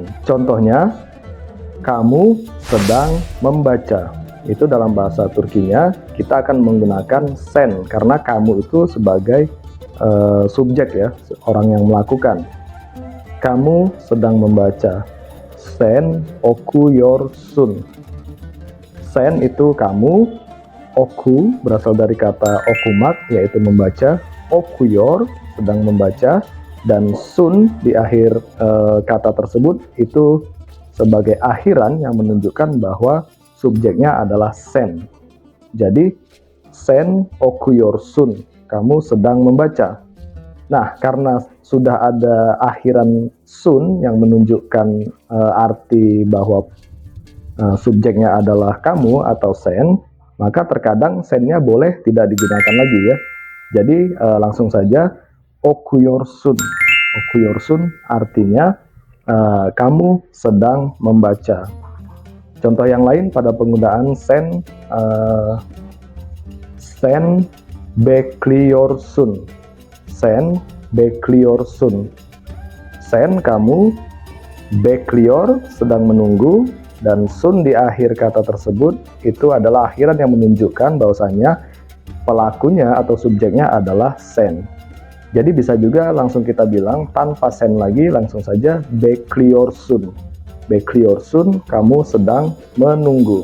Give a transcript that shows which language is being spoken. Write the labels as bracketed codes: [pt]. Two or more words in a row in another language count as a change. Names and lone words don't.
[id] Contohnya, kamu sedang membaca. Itu dalam bahasa Turkinya, kita akan menggunakan sen, karena kamu itu sebagai subjek ya, orang yang melakukan. Kamu sedang membaca. [tr] Sen okuyorsun. [id] Sen itu kamu, oku berasal dari kata okumak, yaitu membaca, okuyor sedang membaca, dan sun di akhir kata tersebut itu sebagai akhiran yang menunjukkan bahwa subjeknya adalah sen. Jadi [tr] sen okuyor sun, [id] kamu sedang membaca. Nah, karena sudah ada akhiran sun yang menunjukkan arti bahwa subjeknya adalah kamu atau sen, maka terkadang sennya boleh tidak digunakan lagi ya. Jadi langsung saja okuyorsun. Okuyorsun artinya kamu sedang membaca. Contoh yang lain pada penggunaan sen, [tr] sen bekliyorsun. Sen bekliyorsun. [id] Sen kamu, bekliyor sedang menunggu, dan sun di akhir kata tersebut itu adalah akhiran yang menunjukkan bahwasanya pelakunya atau subjeknya adalah sen. Jadi bisa juga langsung kita bilang tanpa sen lagi, langsung saja bekliyorsun. Bekliyorsun, kamu sedang menunggu.